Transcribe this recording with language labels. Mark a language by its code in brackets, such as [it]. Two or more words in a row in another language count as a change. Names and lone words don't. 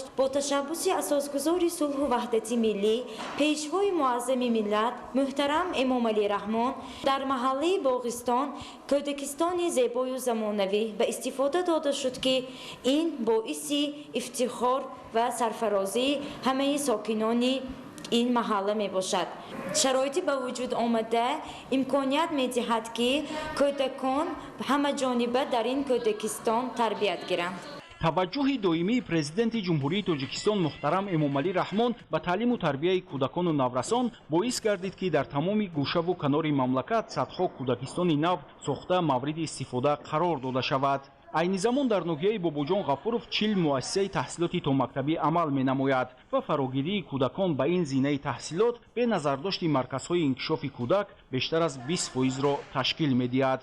[tg] бо ташаббуси асосгузори сулҳу ваҳдати миллӣ пешвои муаззами миллат муҳтарам эмомалӣ раҳмон дар маҳаллаи боғистон кӯдакистони зебою замонавӣ ба истифода дода шуд ки ин боиси ифтихор ва сарфарозии ҳамаи сокинони ин маҳалла мебошад. шароите ба вуҷуд омада имконият медиҳад ки кӯдакон ҳамаҷониба дар ин кӯдакистон тарбия гиранд. таваҷҷӯҳи доимии президенти ҷумҳурии тоҷикистон муҳтарам эмомалӣ раҳмон ба таълиму тарбияи кӯдакону наврасон боис гардид ки дар тамоми гӯшаву канори мамлакат садҳо кӯдакистони нав сохта мавриди истифода қарор дода шавад. айни замон дар ноҳияи бобоҷон ғафуров 40 муассисаи таҳсилоти томактабӣ амал менамояд ва фарогирии кӯдакон ба ин зинаи таҳсилот беназардошти марказҳои инкишофи кӯдак бештар аз 20%-ро ташкил медиҳад.